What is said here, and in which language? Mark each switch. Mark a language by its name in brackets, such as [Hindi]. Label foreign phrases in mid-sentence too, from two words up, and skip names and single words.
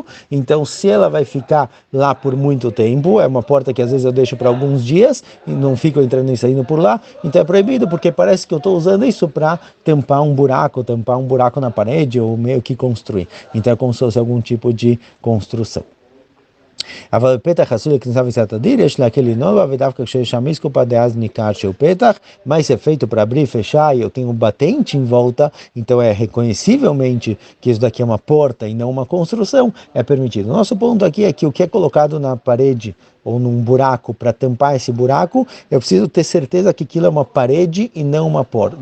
[Portuguese] Então, se ela vai ficar lá por muito tempo, é uma porta que às vezes eu deixo para alguns dias e não fico entrando e saindo por lá, então é proibido porque parece que eu estou usando isso para tampar um buraco na parede ou meio que construir. Então é como se fosse algum tipo de construção. [Hebrew] אבל פתח עשוי לכניסה ויציאת הדיר, יש להקל לנוע ודווקא כשיש שם מיסקופה דאז ניכר שהוא פתח, [Portuguese] mas é feito para abrir e fechar e eu tenho um batente em volta, então é reconhecivelmente que isso daqui é uma porta e não uma construção, é permitido. Nosso ponto aqui é que o que é colocado na parede ou num buraco para tampar esse buraco, eu preciso ter certeza que aquilo é uma parede e não uma porta.